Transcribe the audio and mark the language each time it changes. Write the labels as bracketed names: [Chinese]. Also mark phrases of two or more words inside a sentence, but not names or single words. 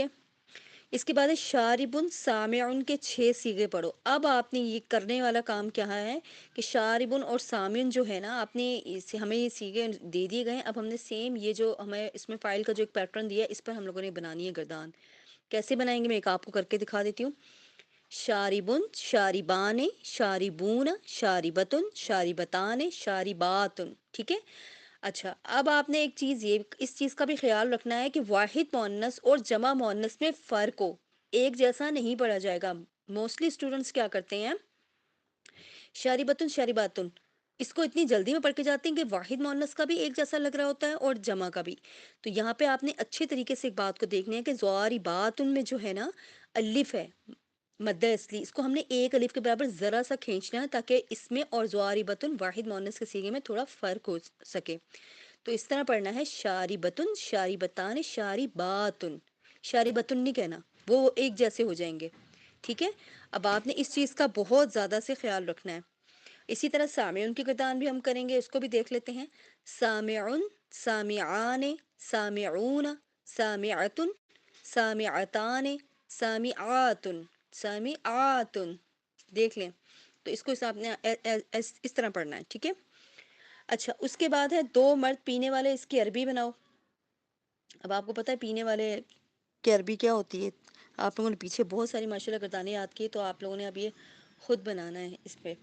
[Urdu] اس کے بعد ہے شاربن، سامعن کے 6 صیغے پڑھو۔ اب آپ نے یہ کرنے والا کام کیا ہے کہ شاربن اور سامعن جو ہے نا، آپ نے ہمیں یہ صیغے دے دیے گئے ہیں، اب ہم نے سیم یہ جو ہمیں اس میں فائل کا جو ایک پیٹرن دیا ہے اس پر ہم لوگوں نے بنانی ہے گردان۔ کیسے بنائیں گے میں ایک آپ کو کر کے دکھا دیتی ہوں۔ [Arabic] شاربن، شاربان، شاربون، شاربتن، شاربتان، شارباتن، [Urdu] ٹھیک ہے۔ اچھا اب آپ نے ایک چیز یہ اس چیز کا بھی خیال رکھنا ہے کہ واحد مؤنث اور جمع مؤنث میں فرق ہو، ایک جیسا نہیں پڑھا جائے گا۔ موسٹلی اسٹوڈنٹس کیا کرتے ہیں، [Arabic] شاربتن شارباتن [Urdu] اس کو اتنی جلدی میں پڑھ کے جاتے ہیں کہ واحد مؤنث کا بھی ایک جیسا لگ رہا ہوتا ہے اور جمع کا بھی۔ تو یہاں پہ آپ نے اچھے طریقے سے ایک بات کو دیکھنا ہے کہ ضارباتن میں جو ہے نا الف ہے مد اصلی، اس کو ہم نے ایک الف کے برابر ذرا سا کھینچنا ہے تاکہ اس میں اور ضاربتن واحد مؤنث کے صیغے میں تھوڑا فرق ہو سکے۔ تو اس طرح پڑھنا ہے [Arabic] شاربتن، شاربتان، شارباتن، [Urdu] شاربتن نہیں کہنا، وہ ایک جیسے ہو جائیں گے، ٹھیک ہے۔ اب آپ نے اس چیز کا بہت زیادہ سے خیال رکھنا ہے۔ اسی طرح سامعون کی گردان بھی ہم کریں گے، اس کو بھی دیکھ لیتے ہیں۔ [Arabic] سامعن، سامعان، سامعون، سامعتن، سامعتان، سامعاتن، سامعاتن، [Urdu] دیکھ لیں۔ تو اس کو آپ نے اس طرح پڑھنا ہے، ٹھیک ہے۔ اچھا اس کے بعد ہے دو مرد پینے والے، اس کی عربی بناؤ۔ اب آپ کو پتہ ہے پینے والے کی عربی کیا ہوتی ہے؟ آپ لوگوں نے پیچھے بہت ساری ماشاءاللہ گردانیں یاد کی، تو آپ لوگوں نے اب یہ خود بنانا ہے اس پہ۔